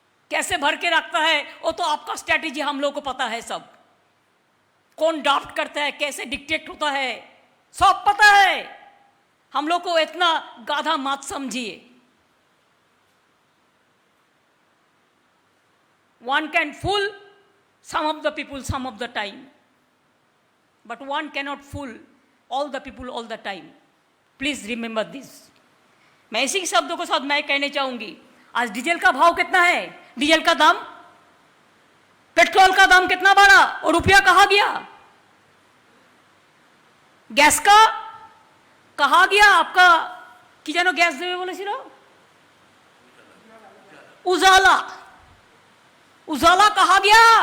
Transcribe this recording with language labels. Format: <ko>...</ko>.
<hi>कैसे भर के रखता है वो तो आपका स्ट्रैटेजी हम लोग को पता है। सब कौन ड्राफ्ट करता है, कैसे डिक्टेट होता है, सब पता है। हम लोग को इतना गाधा मत समझिए।</hi> <en>One can fool some of the people some of the time, but one cannot fool all the people all the time. Please remember this.</en> <hi>मैं इसी शब्दों के साथ मैं कहने चाहूंगी, आज डीजल का भाव कितना है? डीजल का दाम, पेट्रोल का दाम कितना बढ़ा और रुपया कहाँ गया? गैस का कहाँ गया आपका? कि जानो गैस देवे बोले सिरो उजाला कहा गया?</hi>